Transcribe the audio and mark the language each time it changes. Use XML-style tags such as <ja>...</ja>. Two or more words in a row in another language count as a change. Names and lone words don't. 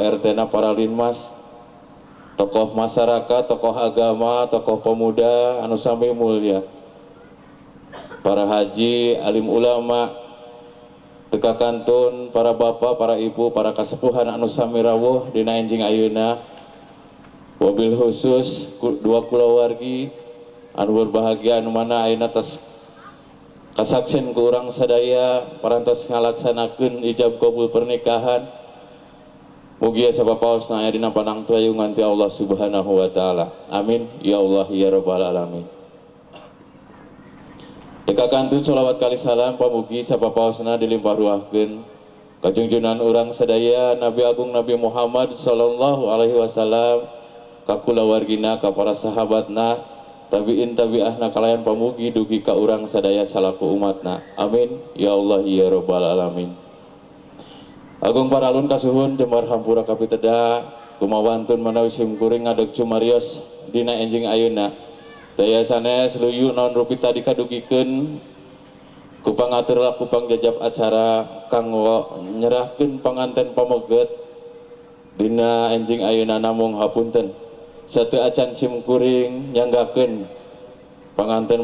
<su>RT na para linmas tokoh masyarakat, tokoh agama, tokoh pemuda anu sami mulia para haji, alim ulama teka kantun para bapak, para ibu, para kasepuhan anu sami rawuh dina enjing ayeuna wabil khusus dua kulawargi anu berbahagia anu mana ayeuna tos kasaksen ku urang sadaya parantos ngalaksanakeun ijab kabul pernikahan. Mugi sapapaosna aya dina panang tuyungan ti</su> <ar>الله سبحانه وتعالى. آمين يا الله يا رب العالمين.</ar> <su>Teka kantun sholawat kali salam pamugi sapapaosna dilimpah ruahkeun ka junjunan urang sadaya Nabi Agung Nabi Muhammad</su> <ar>صلى الله عليه وسلم</ar> <su>ka kulawargina ka para sahabatna tabiin tabi'ahna kalayan pamugi dugi ka urang sadaya salaku umatna.</su> <ar>آمين يا الله يا رب العالمين.</ar> <su>Agung paralun kasuhun jembar hampura kapiteda kumawantun manawi simkuring ngadeg cumarios dina enjing ayeuna daya sanes luyu naon rupi tadi kadugikeun ku pangatur laku pangjajab acara kanggo nyerahkeun panganten pameget dina enjing ayeuna namung hapunten sateu acan simkuring nyanggakeun panganten</su>